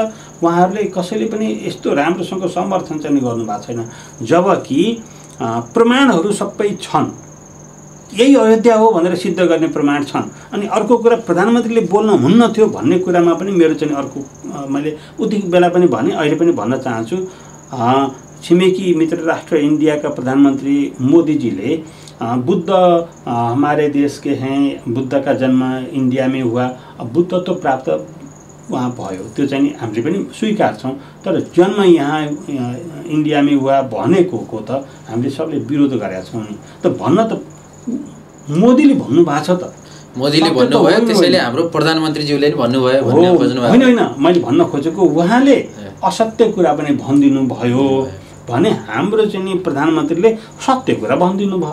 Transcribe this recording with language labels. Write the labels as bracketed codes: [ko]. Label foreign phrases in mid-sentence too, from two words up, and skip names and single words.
[ne] उहाँहरूले कसैले पनि यस्तो राम्रोसँग समर्थन चाहिँ गर्नु भएको छैन, जबकि प्रमाणहरू सबै छन्। यही अयोध्या हो भनेर सिद्ध गर्ने प्रमाण छन्। अनि अर्को कुरा, प्रधानमन्त्रीले बोल्नु हुन्न थियो भन्ने कुरामा पनि मेरो चाहिँ अर्को मैले उति बेला पनि भने, अहिले पनि भन्न चाहन्छु। छिमेकी मित्र राष्ट्र [hi] इंडिया का प्रधानमंत्री मोदी जी [ne] ले [hi] बुद्ध हमारे देश के हैं, बुद्ध का जन्म इंडिया में हुआ, [ne] बुद्ध तो प्राप्त वहाँ भयो, त्यो चाहिँ हामीले पनि स्वीकार छौं। तर जन्म यहाँ [hi] इंडिया में हुआ [ne] भनेको को त हामीले सबले विरोध गरेका छौं नि। त भन्न त मोदीले भन्नु भएको छ, त मोदीले भन्नुभयो, त्यसैले हाम्रो प्रधानमन्त्रीज्यूले नि भन्नुभयो भन्ने खोज्नु भयो। हैन मैले भन्न खोजेको उहाँले असत्य कुरा पनि भनिदिनु भयो भने हाम्रो चाहिँ नि प्रधानमन्त्रीले सत्य कुरा भनिदिनु भयो।